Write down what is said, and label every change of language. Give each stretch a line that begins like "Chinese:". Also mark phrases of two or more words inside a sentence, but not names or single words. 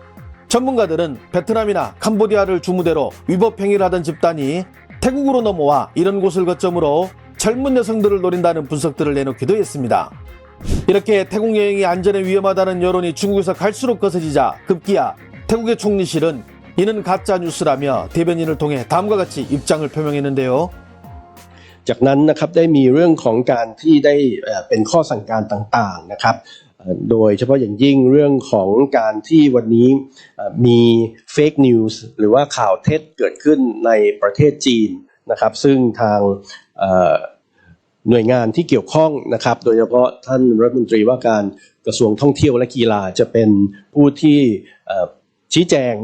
Korean: 전문가들은 베트남이나 캄보디아를 주무대로 위법 행위를 하던 집단이 태국으로 넘어와 이런 곳을 거점으로 젊은 여성들을 노린다는 분석들을 내놓기도 했습니다. 이렇게 태국 여행이 안전에 위험하다는 여론이 중국에서 갈수록 거세지자 급기야 태국의 총리실은 이는 가짜 뉴스라며 대변인을 통해 다음과 같이 입장을 표명했는데요.
Thai: จากนั้นนะครับได้มีเรื่องของการที่ได้เป็นข้อสั่งการต่างๆนะครับโดยเฉพาะอย่างยิ่งเรื่องของการที่วันนี้มี
English: fake news
Thai: หรือว่าข่าวเท็จเกิดขึ้นในประเทศ จีนนะครับซึ่งทางหน่วยงานที่เกี่ยวข้องนะครับโดยเฉพาะท่านรัฐมนตรีว่าการกระทรวงท่องเที่ยวและกีฬาจะเป็นผู้ที่ชี้แจง